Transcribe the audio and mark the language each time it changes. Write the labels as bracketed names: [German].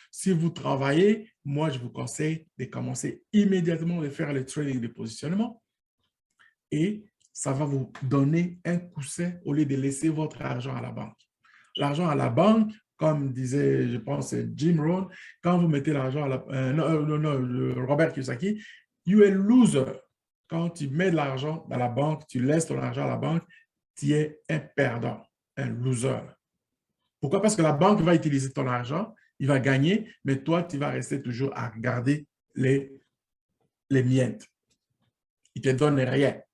[French] Si vous travaillez, moi, je vous conseille de commencer immédiatement de faire le trading de positionnement et ça va vous donner un coussin au lieu de laisser votre argent à la banque. L'argent à la banque, comme disait, je pense, Jim Rohn, quand vous mettez l'argent à la... [English] Robert Kiyosaki, you are a loser. [French] Quand tu mets de l'argent dans la banque, tu laisses ton argent à la banque, tu es un perdant, un loser. Pourquoi? Parce que la banque va utiliser ton argent, il va gagner, mais toi, tu vas rester toujours à regarder les miettes. Il ne te donne rien.